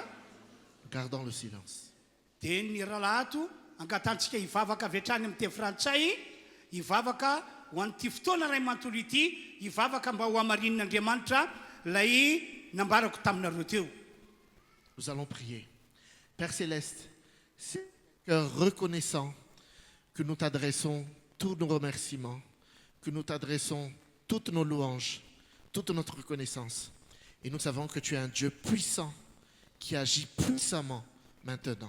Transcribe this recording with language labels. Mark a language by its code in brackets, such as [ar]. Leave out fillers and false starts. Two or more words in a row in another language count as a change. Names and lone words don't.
[fr] Gardons le silence. [mg] dia ny rahalahato angatantsika hivavaka avy hatrany amin'ny teny frantsay hivavaka ho an'ity fotoana ray manontolo ity hivavaka mba ho hamarin'Andriamanitra lay nambarako taminareo teo. [fr] Nous allons prier. Père Céleste, c'est un cœur reconnaissant que nous t'adressons tous nos remerciements, que nous t'adressons toutes nos louanges, toute notre reconnaissance. Et nous savons que tu es un Dieu puissant qui agit puissamment maintenant.